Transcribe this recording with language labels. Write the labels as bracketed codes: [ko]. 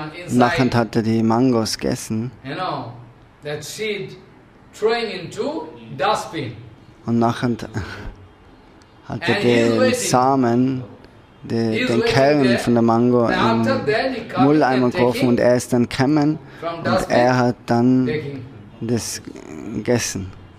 [de] Nachher hat er die Mangos gegessen. [en] That seed throwing into dustbin. [de] Und nachher hat er den Samen, den Kern von der Mango in den Mülleimer geworfen und er ist dann gekommen und er hat dann das gegessen.